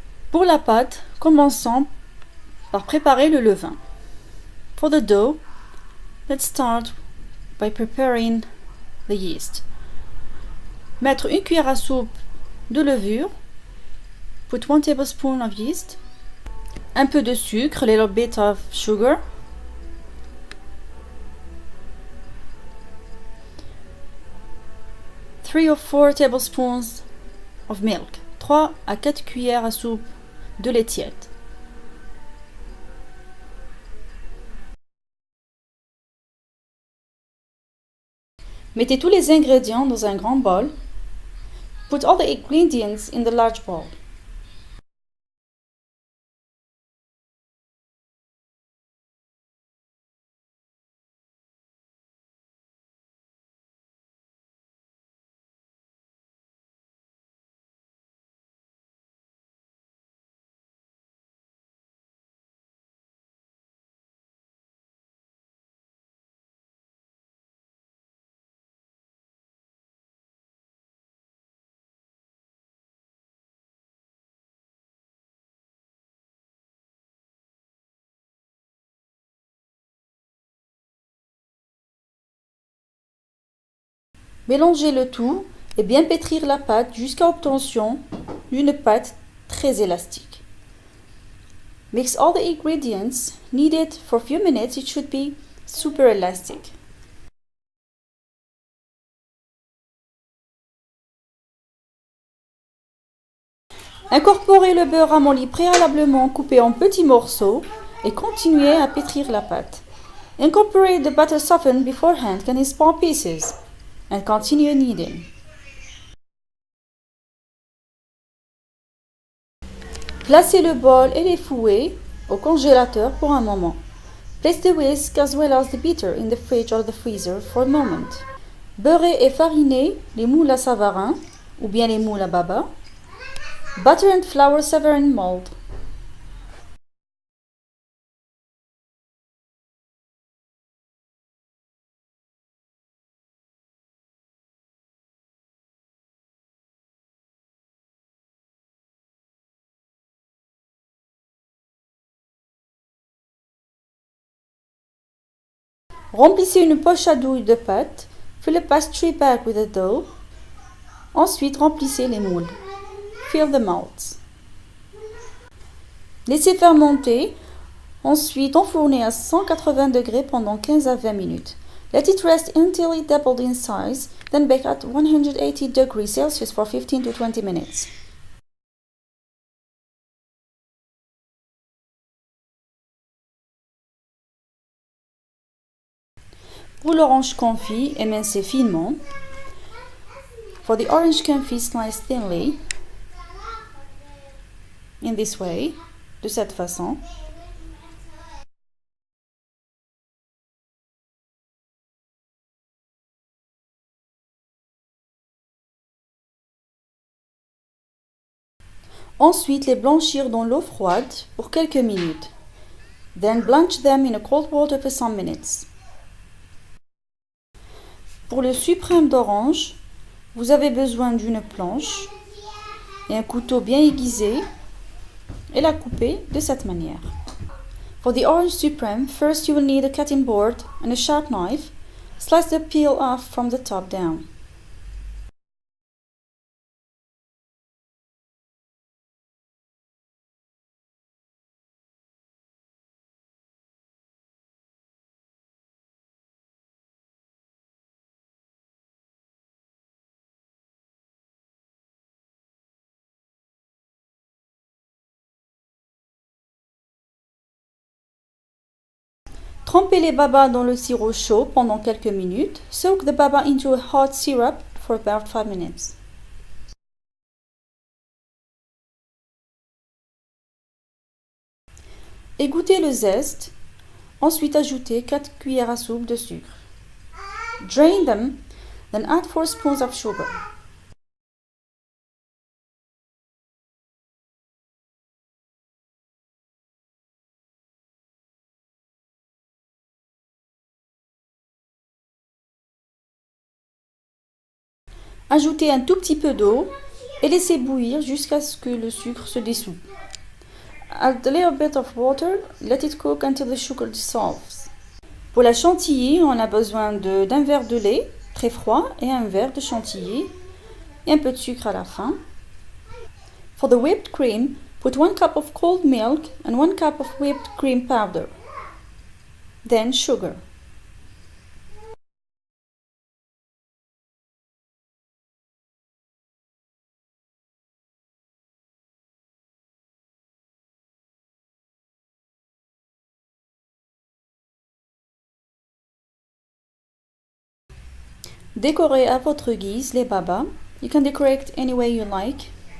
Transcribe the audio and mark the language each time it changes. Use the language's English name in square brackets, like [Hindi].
[French] Pour la pâte, commençons par préparer le levain. [English] For the dough, let's start by preparing the yeast. [French] Mettre 1 cuillère à soupe de levure, [English] put 1 tablespoon of yeast, [French] un peu de sucre, [English] a little bit of sugar, three or 4 tablespoons of milk, [French] 3 à 4 cuillères à soupe de lait tiède. Mettez tous les ingrédients dans un grand bol. [English] Put all the ingredients in the large bowl. [French] Mélangez le tout et bien pétrir la pâte jusqu'à obtention d'une pâte très élastique. [English] Mix all the ingredients needed for a few minutes. It should be super elastic. [French] Incorporez le beurre amolli préalablement coupé en petits morceaux et continuez à pétrir la pâte. [English] Incorporate the butter softened beforehand in small pieces and continue kneading. [French] Placez le bol et les fouets au congélateur pour un moment. [English] Place the whisk as well as the beater in the fridge or the freezer for a moment. [French] Beurrez et farinez les moules à Savarin ou bien les moules à baba. [English] Butter and flour Savarin mold. [French] Remplissez une poche à douille de pâte. [English] Fill a pastry bag with the dough. [French] Ensuite, remplissez les moules. [English] Fill the molds. [French] Laissez fermenter. Ensuite, enfournez à 180 degrés pendant 15 à 20 minutes. [English] Let it rest until it doubled in size, then bake at 180 degrees Celsius for 15 to 20 minutes. [French] Pour l'orange confit, émincez finement. [English] For the orange confit, slice thinly, in this way, [French] de cette façon. Ensuite, les blanchir dans l'eau froide pour quelques minutes. [English] Then blanch them in a cold water for some minutes. [French] Pour le suprême d'orange, vous avez besoin d'une planche et un couteau bien aiguisé et la couper de cette manière. [English] For the orange supreme, first you will need a cutting board and a sharp knife. Slice the peel off from the top down. [French] Trempez les babas dans le sirop chaud pendant quelques minutes. [English] Soak the baba into a hot syrup for about 5 minutes. [French] Égouttez le zeste. Ensuite, ajoutez 4 cuillères à soupe de sucre. [English] Drain them, then add 4 spoons of sugar. [French] Ajoutez un tout petit peu d'eau et laissez bouillir jusqu'à ce que le sucre se dissout. [English] Add a little bit of water, let it cook until the sugar dissolves. [French] Pour la chantilly, on a besoin d'un verre de lait très froid et un verre de chantilly et un peu de sucre à la fin. [English] For the whipped cream, put 1 cup of cold milk and 1 cup of whipped cream powder. Then sugar. [French] Décorez à votre guise les babas. [English] You can decorate any way you like.